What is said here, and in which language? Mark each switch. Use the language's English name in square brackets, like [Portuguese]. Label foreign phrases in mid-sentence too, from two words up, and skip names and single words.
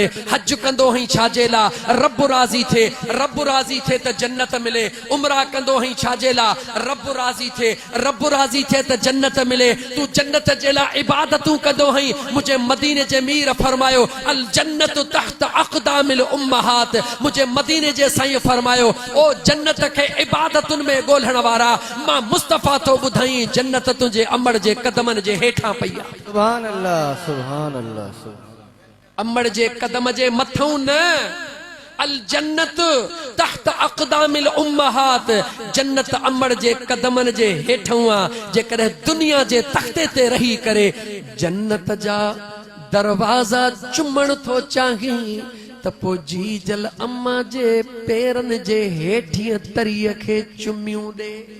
[Sindhi] हज कंदो हई छाजे ला, रब राज़ी थे, रब राज़ी थे त जन्नत मिले। उमरा कंदो हई छाजे ला, रब राज़ी थे, रब राज़ी थे त जन्नत मिले। तू जन्नत जे ला इबादतूं कंदो हई। मुझे मदीने जे मीर फरमायो [Arabic] الجنة تحت أقدام الأمهات. [Sindhi] मुझे मदीने जे साईं फरमायो ओ जन्नत के इबादतुन में ॻोल्हण वारा, मां मुस्तफा तो ॿुधाई जन्नत तुझे अम्मड़ जे कदमन जे हेठां पई आ। [Arabic] سبحان الله، سبحان الله, [Sindhi] अम्मड़ जे कदम जे मथां न, [Arabic] الجنة تحت أقدام الأمهات. [Sindhi] जन्नत अम्मड़ जे कदमन जे हेठां आ। जेकॾहिं दुनिया जे तख्ते ते रही करे जन्नत जा दरवाज़ा चुमण थो चाहीं त पो जी जल अम्मा जे पेरन जे हेठियां तरीअ खे चुमियूं ॾे।